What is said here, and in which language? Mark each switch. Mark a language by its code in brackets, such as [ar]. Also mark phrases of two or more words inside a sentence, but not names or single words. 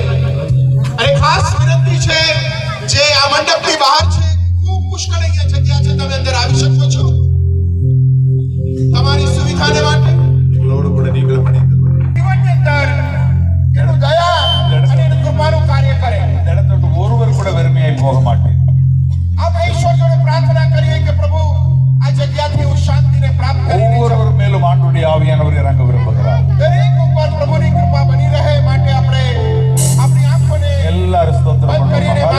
[gu] અને ખાસ વિનંતી છે જે આ મંડપની બહાર છે ખૂબ પુષ્કળ અહીંયા જગ્યા છે, તમે અંદર આવી શકો છો. તમારી સુવિધાને માટે [ta] எங்களோடு கூட நீங்களும் இணைந்து கொள்ளுங்கள். [gu] જીવનની અંદર એનું દયા અને એનું કૃપાનું કાર્ય કરે. [ta] இந்த இடத்தோடு ஒருவர் கூட வெறுமையாய் போக மாட்டேன். [gu] આપણે ઈશ્વર જોડે પ્રાર્થના કરીએ કે પ્રભુ આ જગ્યાથી હું શાંતિને પ્રાપ્ત કરીને [ta] ஒவ்வொருவர் மேலும் ஆண்டுடைய ஆவியானவர் இறங்க விரும்புகிறார். [gu] દરેક ઉપર પ્રભુની કૃપા બની રહે માટે આપણે આપણી આંખોને [ta] எல்லாரும் ஸ்தோத்திரம் [gu] બંધ કરીને [ta] பண்ணுவோம்.